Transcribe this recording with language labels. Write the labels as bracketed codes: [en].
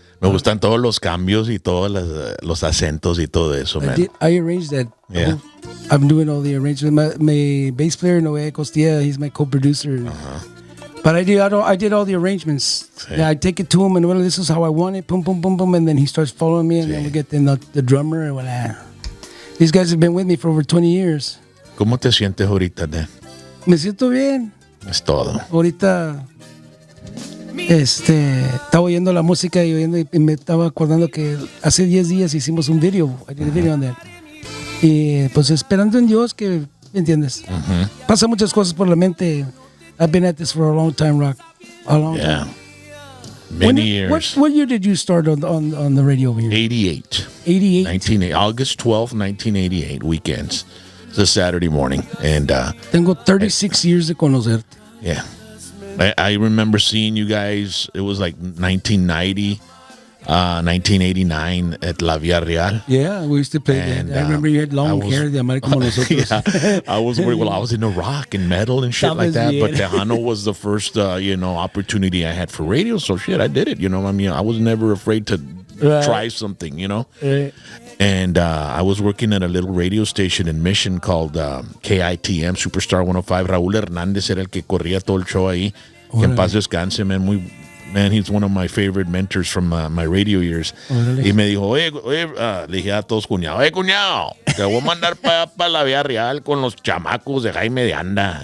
[es] Me gustan todos los cambios y todos los acentos y todo eso, man. [en] I arranged that. Yeah. I'm doing all the arrangements. My bass player, Noé Costilla, he's my co-producer. But I did all the arrangements. [es] Sí. [en] Yeah, I take it to him, and well, this is how I want it. Boom, boom, boom, boom, and then he starts following me, and then we get the drummer. And these guys have been with me for over 20 years. [es] ¿Cómo te sientes ahorita, Dan? Me siento bien. Es todo. Ahorita estaba oyendo la música y me estaba acordando que hace 10 días hicimos un video. [en] I did a video on that. [es] Y pues esperando en Dios que, ¿me entiendes? Pasa muchas cosas por la mente. [en] I've been at this for a long time, Rock. A long time. Many years. What year did you start on the radio over here? 88. 88? August 12, 1988, weekends. It's a Saturday morning. And [es] tengo [en] 36 years [es] de conocerte. [en] Yeah. I remember seeing you guys, it was like 1990, 1989 at La Villa Real. Yeah, we used to play that. I remember you had long hair [es] de amar como nosotros. [en] Yeah, I was into rock and metal and shit like that. But Tejano was the first, opportunity I had for radio. So shit, I did it. I mean, I was never afraid to try something, Right. And I was working at a little radio station in Mission called KITM, Superstar 105. [es] Raúl Hernández era el que corría todo el show ahí. Que en paz descanse, man. [en] He's one of my favorite mentors from my radio years. [es] Y me dijo, oye, le dije a todos cuñado, cuñado, te voy a mandar para la Vía Real con los chamacos de Jaime de Anda.